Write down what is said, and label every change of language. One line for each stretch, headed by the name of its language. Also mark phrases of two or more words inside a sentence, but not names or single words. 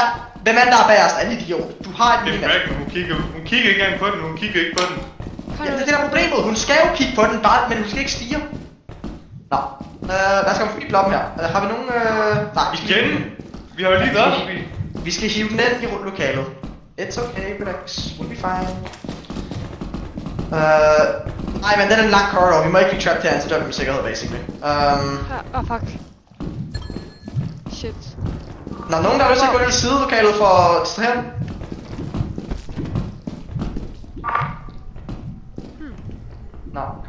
Danish: Hvem er der er bagerst? Er en idiot. Du har et Det er minimum. Bracken, hun kigger ikke engang på den, hun kigger ikke på den. Ja, det er det der problemet. Hun skal jo kigge på den, bare, men hun skal ikke stige. Nå. Hvad skal vi få i blokken her? Har vi nogen... Nej, vi skal Igen? Vi har jo lige været forbi. Vi skal hive den ind i lokalet.
English: It's okay, relax. We'll be fine.
Danish: Nej, men den er en lang corridor. Vi må ikke blive trapped herinde, så dør vi med sikkerhed, basically.
English: Fuck. Shit.
Danish: Nå, nogen der har lyst til at gå ind i sidelokalet for at distrahere den? Nå, kom.